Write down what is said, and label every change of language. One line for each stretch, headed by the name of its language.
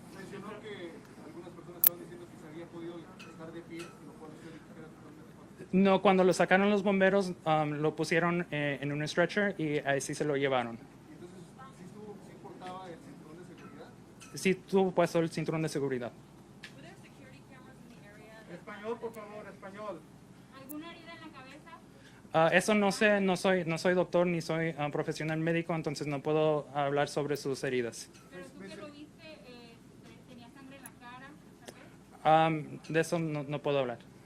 Spanish: Mencionó que algunas personas estaban diciendo que se había podido estar de pie, lo cual usted dijo que era totalmente falso. No, cuando lo sacaron los bomberos, lo pusieron en un stretcher y así se lo llevaron. Y entonces, ¿sí portaba el cinturón de seguridad? Sí tuvo puesto el cinturón de seguridad.
English: Were there security cameras in the area?
Spanish: Español, por favor, español. ¿Alguna herida en la cabeza? Eso no sé, no soy doctor ni soy profesional médico, entonces no puedo hablar sobre sus heridas. Pero tú que lo viste, tenía sangre en la cara, tal vez. De eso no puedo hablar.